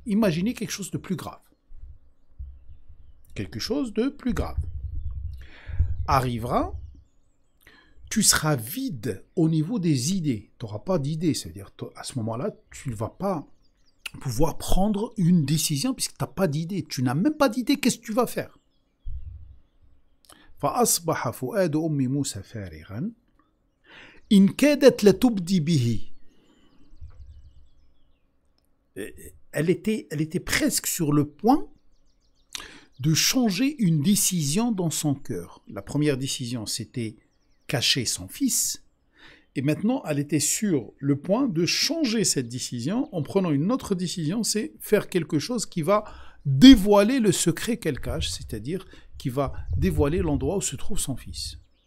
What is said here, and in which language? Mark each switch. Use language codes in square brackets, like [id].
[fr] Imaginez quelque chose de plus grave. Quelque chose de plus grave. Arrivera, tu seras vide au niveau des idées. Tu n'auras pas d'idées, c'est-à-dire à ce moment-là, tu ne vas pas pouvoir prendre une décision puisque tu n'as pas d'idée. Tu n'as même pas d'idée, qu'est-ce que tu vas faire? [ar] فأصبح فؤاد أم موسى فارغا إن كادت لتبدي به. [fr] Elle était presque sur le point de changer une décision dans son cœur. La première décision, c'était cacher son fils. Et maintenant, elle était sur le point de changer cette décision en prenant une autre décision, c'est faire quelque chose qui va dévoiler le secret qu'elle cache, c'est-à-dire qui va dévoiler l'endroit où se trouve son fils.